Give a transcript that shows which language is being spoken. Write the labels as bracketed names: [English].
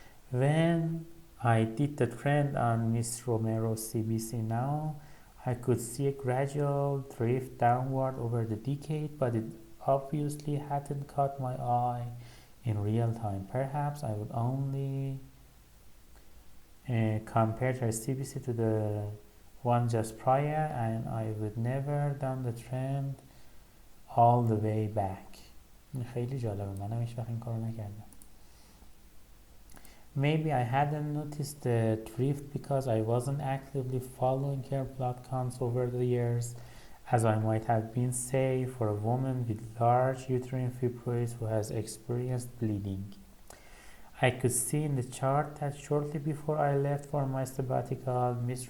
[English] When I did the trend on Ms. Romero's CBC now, I could see a gradual drift downward over the decade, but it obviously hadn't caught my eye in real time. Perhaps I would only compare her CBC to the one just prior, and I would never done the trend all the way back. [Persian] خیلی جالبه، منم هیچ وقت این کارو نکردم. [English] Maybe I hadn't noticed the drift because I wasn't actively following her blood counts over the years, as I might have been, say, for a woman with large uterine fibroids who has experienced bleeding. I could see in the chart that shortly before I left for my sabbatical, Ms.